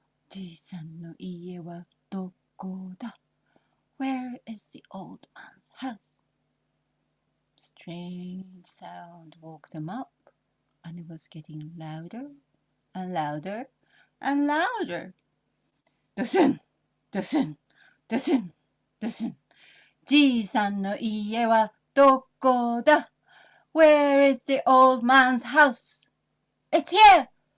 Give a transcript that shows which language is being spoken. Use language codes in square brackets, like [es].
[ja] じいさんの家はどこだ? [en] Where is the old man's house? Strange sound woke them up, and it was getting louder and louder and louder. Dusun, dusun, dusun, dusun. [ja] じいさんの家はどこだ? [en] Where is the old man's house? It's here!